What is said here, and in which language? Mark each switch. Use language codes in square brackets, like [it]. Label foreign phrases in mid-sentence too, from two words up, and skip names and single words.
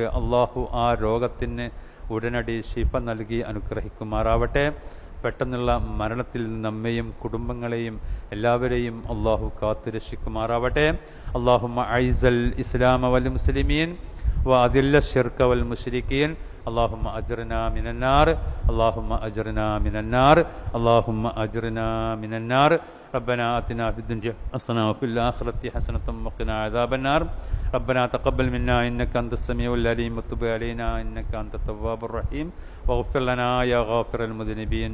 [ml] അള്ളാഹു ആ രോഗത്തിന് ഉടനടി ശിഫ നൽകി അനുഗ്രഹിക്കുമാറാവട്ടെ. പെട്ടെന്നുള്ള മരണത്തിൽ നമ്മെയും കുടുംബങ്ങളെയും എല്ലാവരെയും അള്ളാഹു കാത്തുരക്ഷിക്കുമാറാവട്ടെ. [ar] اللهم أعز الإسلام والمسلمين وأذل الشرك والمشركين. اللهم أجرنا من النار، اللهم أجرنا من النار، اللهم أجرنا من النار. ربنا آتنا في الدنيا حسنة وفي الآخرة حسنة وقنا عذاب النار. ربنا تقبل منا إنك أنت السميع العليم وتب علينا إنك أنت التواب الرحيم واغفر لنا يا غافر المذنبين.